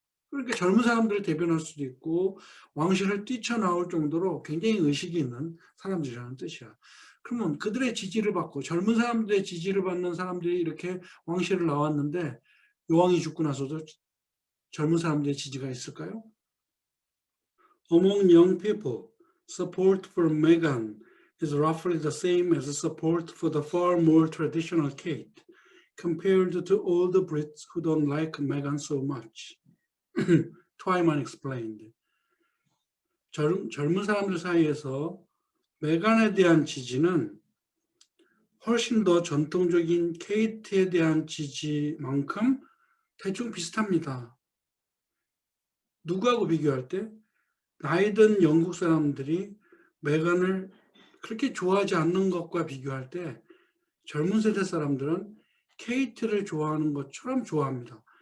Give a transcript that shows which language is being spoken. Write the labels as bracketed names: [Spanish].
[Korean] 그러니까 젊은 사람들을 대변할 수도 있고 왕실을 뛰쳐나올 정도로 굉장히 의식이 있는 사람들이라는 뜻이야. 그러면 그들의 지지를 받고 젊은 사람들의 지지를 받는 사람들이 이렇게 왕실을 나왔는데 여왕이 죽고 나서도 젊은 사람들의 지지가 있을까요? [English] Among young people, support for Meghan is roughly the same as support for the far more traditional Kate, compared to older Brits who don't like Meghan so much. Twyman explained. [Korean] 젊은 사람들 사이에서 메간에 대한 지지는 훨씬 더 전통적인 케이트에 대한 지지만큼 대충 비슷합니다. 누구하고 비교할 때? 나이 든 영국 사람들이 메간을 그렇게 좋아하지 않는 것과 비교할 때 젊은 세대 사람들은 케이트를 좋아하는 것처럼 좋아합니다.